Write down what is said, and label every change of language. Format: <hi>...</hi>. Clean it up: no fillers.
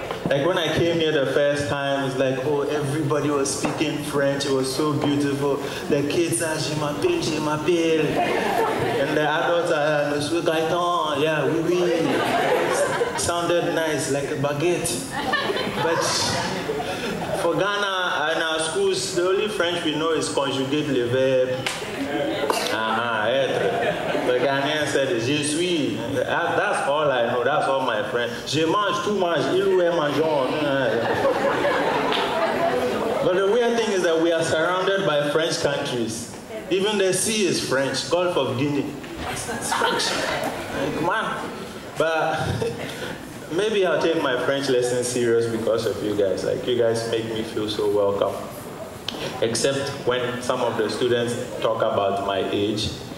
<en>Like when I came here the first time, it's like, oh, everybody was speaking French. It was so beautiful. The kids are,</en> <fr>je m'appelle.</fr> <en>And the adults are, monsieur Gaëtan, yeah,</en> <fr>oui, oui.</fr> <en>Sounded nice, like a baguette. But for Ghana, in our schools, the only French we know is conjugate</en> <fr>le verbe. Être.</fr> <en>The Ghanaian said,</en> <fr>je suis.</fr> <en>That's all I know. That's all my friends.</en> <fr>Je mange, tu manges, il ou elle mangeons.</fr> <en>But the weird thing is that we are surrounded by French countries. Even the sea is French. Gulf of Guinea. It's French. Come on. But maybe I'll take my French lessons serious because of you guys. Like, you guys make me feel so welcome. Except when some of the students talk about my age.</en>